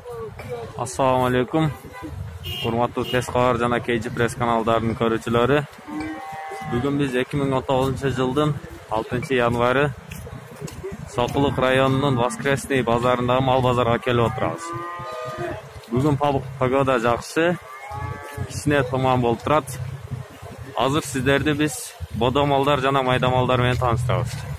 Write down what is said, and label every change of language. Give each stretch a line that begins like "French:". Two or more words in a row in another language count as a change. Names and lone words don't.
Arabic: السلام عليكم.
Kyrgyz: Урматтуу Teskar жана KG Press каналдарынын көрүүчүлөрү. Бүгүн биз 2019-жылдын 6-январы Сокулук районунун Воскресный базарындагы мал базарга келип отурабыз. Бүгүн погода жакшы, кичине туман болуп турат. Азыр сиздерди биз бодо малдар жана майда малдар менен тааныштырабыз.